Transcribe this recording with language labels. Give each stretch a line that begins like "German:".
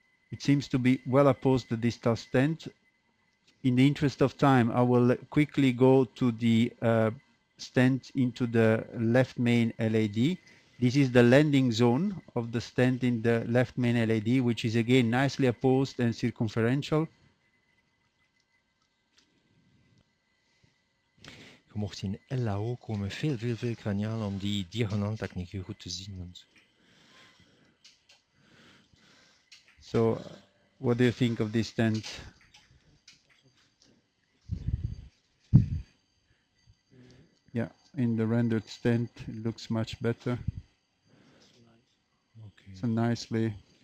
English: It seems to be well opposed, the distal stent. In the interest of time, I will quickly go to the stent into the left main LAD. This is the landing zone of the stent in the left main LAD, which is again nicely opposed and circumferential.
Dutch: Je mocht in LAO komen, veel craniaal om die diagonaaltechniek goed te zien.
English: So, what do you think of this stent? Yeah, in the rendered stent, it looks much better. Okay. So nicely.